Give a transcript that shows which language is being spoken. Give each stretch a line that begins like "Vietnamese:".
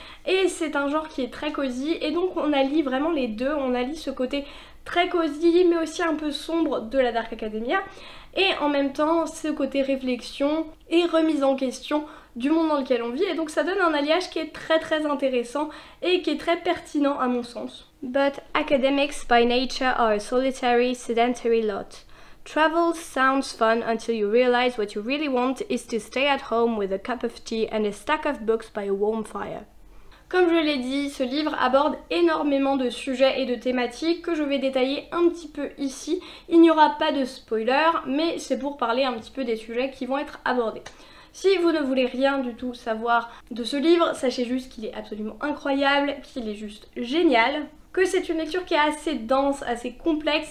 French: Et c'est un genre qui est très cosy, et donc on allie vraiment les deux, on allie ce côté très cosy mais aussi un peu sombre de la Dark Academia, et en même temps ce côté réflexion et remise en question du monde dans lequel on vit, et donc ça donne un alliage qui est très intéressant et qui est très pertinent à mon sens.
English: But academics by nature are a solitary, sedentary lot. Travel sounds fun until you realize what you really want is to stay at home with a cup of tea and a stack of books by a warm fire.
French: Comme je l'ai dit, ce livre aborde énormément de sujets et de thématiques que je vais détailler un petit peu ici. Il n'y aura pas de spoiler, mais c'est pour parler un petit peu des sujets qui vont être abordés. Si vous ne voulez rien du tout savoir de ce livre, sachez juste qu'il est absolument incroyable, qu'il est juste génial, que c'est une lecture qui est assez dense, assez complexe.